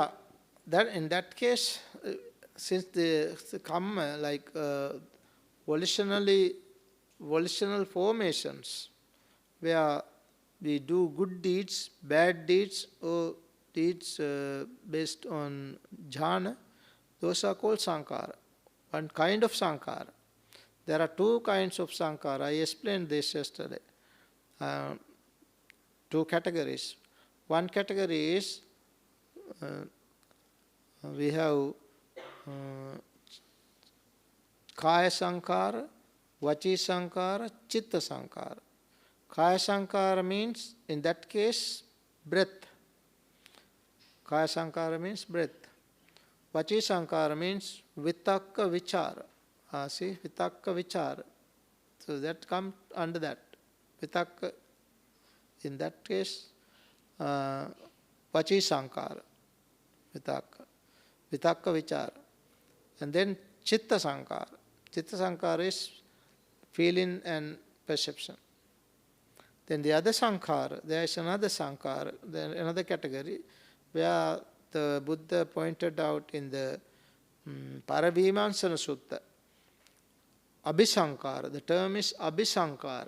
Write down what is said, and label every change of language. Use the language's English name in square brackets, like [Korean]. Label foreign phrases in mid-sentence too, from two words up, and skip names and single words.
[English] Yeah, that in that case, since the karma, like volitional formations, where we do good deeds, bad deeds, or deeds based on jhana, those are called sankhara. One kind of sankhara. There are two kinds of sankhara. I explained this yesterday. Two categories. One category is we have [Pali] kaya sankhara, vachi sankhara, chitta sankhara. Kaya sankhara [English] means, in that case, breath. [Pali] Kaya sankhara [English] means breath. [Pali] Vachi sankhara [English] means [Pali] vitakka vichara. [English] See, [Pali] vitakka vichara. [English] So that comes under that. Vitakka, in that case, [Pali] vachi sankhara. Vitakka. Vitakka vichara. [English] And then [Pali] chitta sankhara. Chitta sankhara [English] is feeling and perception. Then the other sankhara, there is another sankhara, then another category, where the Buddha pointed out in the Parabhimansana Sutta. Abhisankara, the term is Abhisankara.